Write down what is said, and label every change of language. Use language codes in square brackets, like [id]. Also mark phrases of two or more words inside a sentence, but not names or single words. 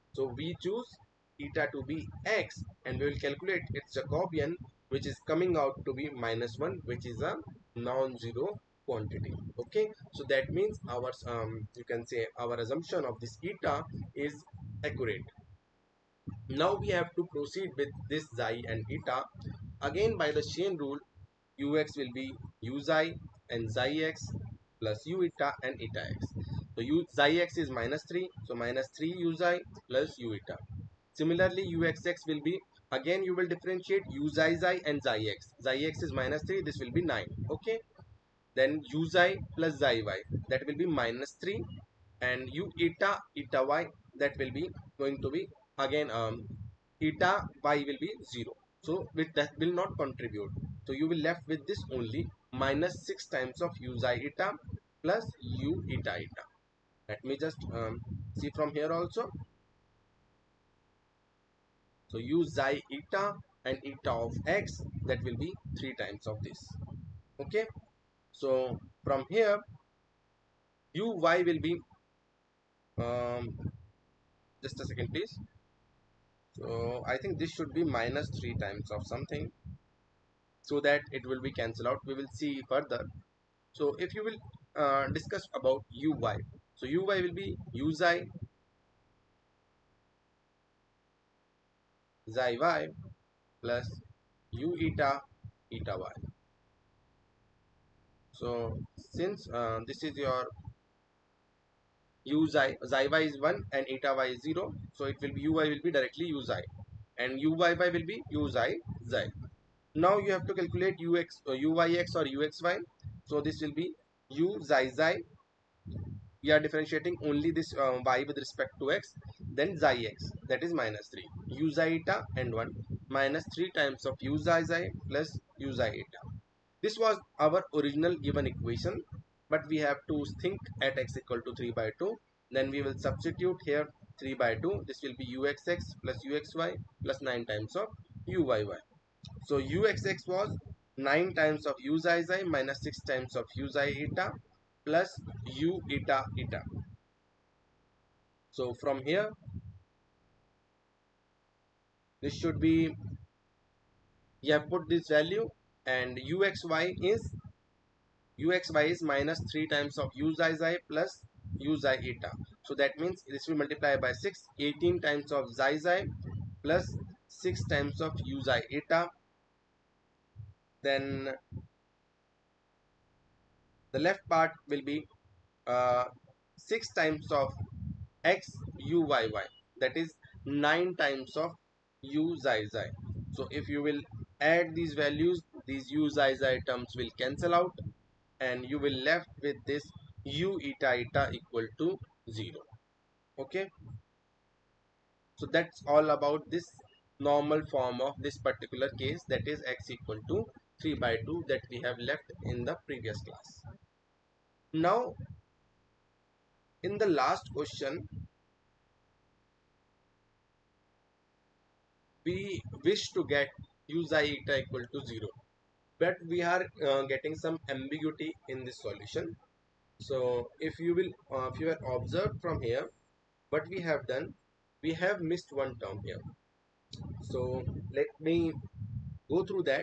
[en] So we choose eta to be x, and we will calculate its Jacobian, which is coming out to be -1, which is a non-zero quantity. Okay, so that means our you can say our assumption of this eta is accurate. Now we have to proceed with this xi and eta. Again, by the chain rule, ux will be u xi and xi x plus u eta and eta x. So u xi x is -3, so -3 u xi plus u eta. Similarly, uxx will be, again you will differentiate u xi xi and xi x. Xi x is -3, this will be 9. Okay, then u xi plus xi y, that will be -3, and u eta eta y, that will be going to be again eta y will be 0, so with that will not contribute, so you will left with this only -6 times of u xi eta plus u eta eta. Let me just see from here also. So u xi eta and eta of x, that will be 3 times of this. Okay, so from here uy will be just a second please. So I think this should be -3 times of something, so that it will be cancelled out. We will see further. So if you will discuss about uy, so uy will be u xi xi y plus u eta eta y. So since this is your u xi y is 1 and eta y is 0, so it will be uy will be directly u xi, and uyy will be u xi xi. Now you have to calculate uyx or uxy. So this will be u xi xi. We are differentiating only this y with respect to x. Then xi x, that is -3. U xi eta and 1 -3 times of u xi xi plus u xi eta. This was our original given equation, but we have to think at x equal to 3 by 2. Then we will substitute here 3 by 2. This will be uxx plus uxy plus 9 times of uyy. So uxx was 9 times of u xi xi minus 6 times of u xi eta plus u eta eta. So from here, this should be, you have put this value, and uxy is -3 times of u xi xi plus u xi eta. So that means this will multiply by 6, 18 times of xi xi plus 6 times of u xi eta. Then the left part will be 6 times of x uyy, that is 9 times of u xi xi. So if you will add these values, these u xi xi terms will cancel out, and you will left with this u eta eta equal to 0. Okay, so that's all about this normal form of this particular case, that is x equal to 3 by 2, that we have left in the previous class. Now in the last question, we wish to get u xi eta equal to 0, but we are getting some ambiguity in this solution. So if you will if you have observed from here, what we have done, we have missed one term here. So let me go through that.